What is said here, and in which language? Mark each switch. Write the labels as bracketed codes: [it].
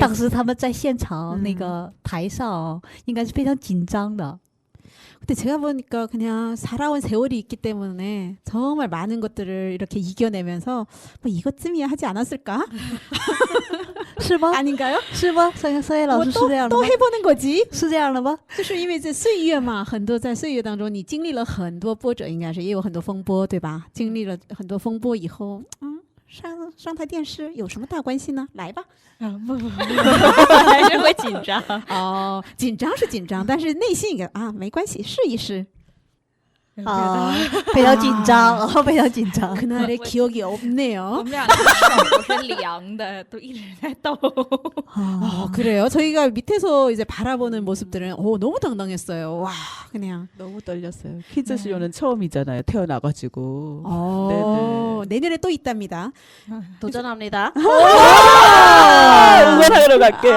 [zh] 当时他们在现场那个台上应该是非常紧张的。 [ko] 근데 제가 보니까 그냥 살아온 세월이 있기 때문에 정말 많은 것들을 이렇게 이겨내면서 뭐 이것쯤이야 하지 않았을까? [zh] 是吗？ [ko] 아닌가요? [zh] 是吗？성혜老师是这样的 [ko] 또 [zh] 吗？ [ko] 해보는 거지. [zh] 是这样的吗？就是因为这岁月嘛，很多在岁月当中，你经历了很多波折，应该是也有很多风波，对吧？经历了很多风波以后，上台电视有什么大关系呢？来吧。还是会紧张。紧张是紧张，但是内心一个没关系，试一试。非常紧张，非常紧张。 [ko] 그날의 기억이 없네요. [zh] 我们俩的手都是凉的，都一直在抖。 [ko] 그래요? 저희가 밑에서 이제 바라보는 모습들은 너무 당당했어요. 와, 그냥. 너무 떨렸어요. 퀴즈쇼는 처음이잖아요. 태어나가지고. 내년에 또 있답니다. 도전합니다. 응원하러 갈게요.